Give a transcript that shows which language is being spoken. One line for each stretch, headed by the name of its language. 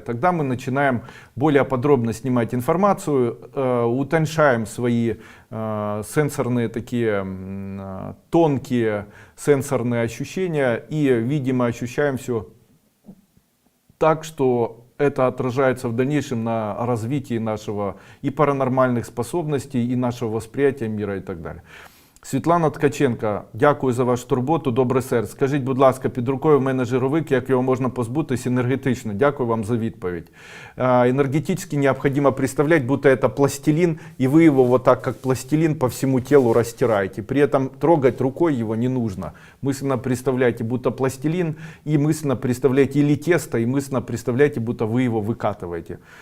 Russian: Тогда мы начинаем более подробно снимать информацию, утоньшаем свои сенсорные такие тонкие сенсорные ощущения и, видимо, ощущаем все так, что это отражается в дальнейшем на развитии нашего и паранормальных способностей, и нашего восприятия мира и так далее.
Ukrainian: Світлана Ткаченка, дякую за вашу турботу, добре серце. Скажіть, будь ласка, під рукою в мене жировик, як його можна позбутись энергетично? Дякую вам за відповідь.
Russian: Энергетически необходимо представлять, будто это пластилин, и вы его вот так, как пластилин, по всему телу растираете. При этом трогать рукой его не нужно. Мысленно представляйте, будто пластилин, и мысленно представляйте или тесто, и мысленно представляйте, будто вы его выкатываете.